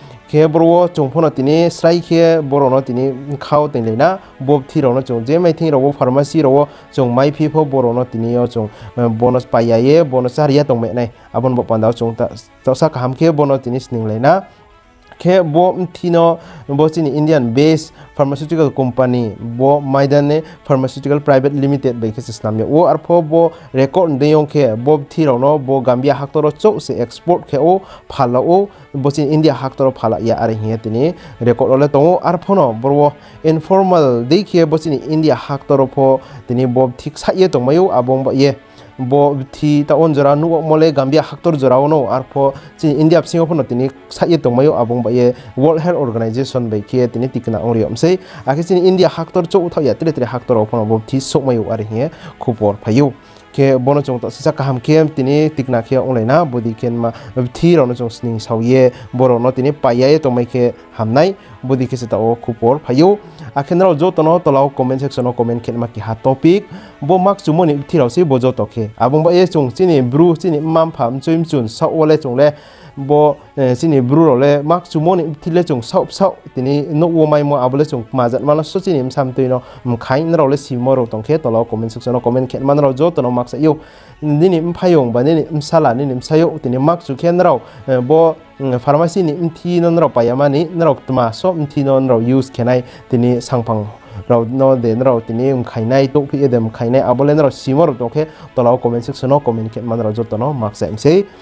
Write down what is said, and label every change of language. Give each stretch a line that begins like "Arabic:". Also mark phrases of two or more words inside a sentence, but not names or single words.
Kok Borok: ke boro chung phono tini srai ke boro no tini khao teng leina bob thi ro no chung je mai thing ro pharmacy ro chung mai phi pho boro no tini yo chung bonus payaye bonus haria tong me nai abon bo pandao chung ta sa kaham ke bono tini sning leina ke bo thino bo chini
English: Indian based pharmaceutical company
Kok Borok: bo maidane pharmaceutical private limited by ke islam o arpho bo record deyong ke bo thiro no bo gambia haktoro chok se export ke o phala o bo chini India haktoro phala ya are he tini record ole tongo arpho no bo informal dei ke bo chini India haktoro pho tini bo thik sa ye tongmayo abong ba ye bo thi ta on jora nu mole gambia haktor jora ono arpho chi India singo phono tini saye tongmayo abong ba ye World Health Organization by ke tini tikna ongriom sei akhe chi India haktor chou tha ya tre tre haktor phono bo thi sokmayo are he khupor phayo ke bono chung ta sisa kaham ke tini tikna ke onglaina bodi ken ma thi ro no chung sning sauye boro no tini payaye tongmai ke hamnai bodi ke sita o khupor phayo akhenro jo tono tolaw
English: comment section
Kok Borok: o comment ken ma ki ha topic bo mak chumoni thiraw si bo jo to ke abong ba ye chung chini bru chini mam pham chuim chun sa ole chung le bo chini bru ro le mak chumoni thile chung sa tini no wo mai mo abole chung majat mala so chini sam tuino mkhai nro le si mo ro tong ke tolaw
English: comment section
Kok Borok: o comment ken man ro jo tono mak sa yo nini mphayong ba nini msala nini msayo tini mak chu ken ro bo pharmacy ni mthi non ro payamani nro tma so mthi non ro use kenai tini sangphang ro no de ro tini khainai to phi edem khainai abolen ro simor to ke tolaw
English: comment section
Kok Borok: no comment ke man ro jotono maksa mse